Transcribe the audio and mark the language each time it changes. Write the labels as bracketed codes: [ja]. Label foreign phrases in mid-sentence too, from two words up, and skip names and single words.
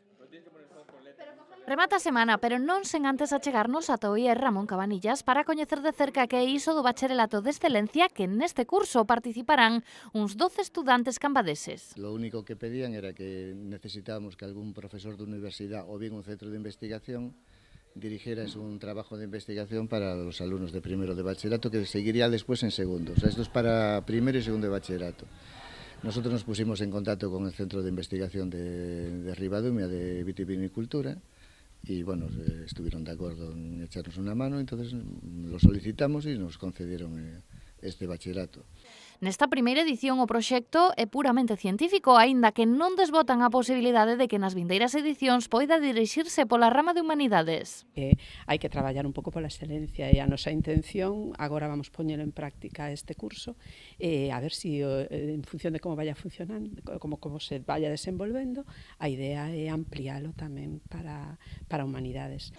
[gl] Remata a semana, pero non sen antes achegarnos ata o IER Ramón Cabanillas para coñecer de cerca que é iso do bacharelato de excelencia que neste curso participarán uns 12 estudantes cambadeses. [es] Lo único que pedían era que necesitábamos que algún profesor de universidade ou bien un centro de investigación dirigieras un trabajo de investigación para los alumnos de primero de bachillerato que seguiría después en segundo. O sea, esto es para primero y segundo de bachillerato. Nosotros nos pusimos en contacto con el Centro de Investigación de Ribadumia de Vitivinicultura y bueno, estuvieron de acuerdo en echarnos una mano, entonces lo solicitamos y nos concedieron este bachillerato. [gl] Nesta primeira edición o proxecto é puramente científico, aínda que non desbotan a posibilidade de que nas vindeiras edicións poida dirixirse pola rama de humanidades. Hai que traballar un pouco pola excelencia e a nosa intención, agora vamos poñelo en práctica este curso, a ver si en función de [es] como vaya funcionando, como se vaya [gl] desenvolvendo, a idea é ampliálo tamén para humanidades.